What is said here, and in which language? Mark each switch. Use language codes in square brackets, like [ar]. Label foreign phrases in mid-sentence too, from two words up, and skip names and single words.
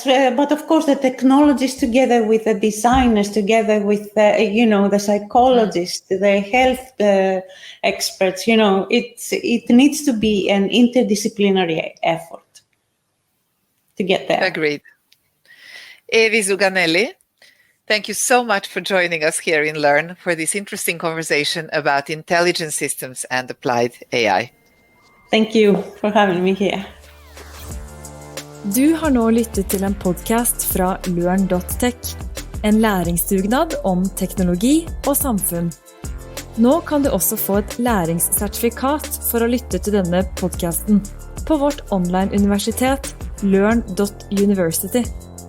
[en] But of course, the technologists, together with the designers, together with the psychologists, the health experts, it needs to be an interdisciplinary effort to get there. Agreed. Evi Zouganeli, thank you so much for joining us here in LØRN for this interesting conversation about intelligent systems and applied AI. Thank you for having me here. [no] Du har nå lyttet til en podcast fra LØRN.tech, en læringsdugnad om teknologi og samfunn. Nå kan du også få et læringssertifikat for å lytte til denne podcasten på vårt online-universitet LØRN.university.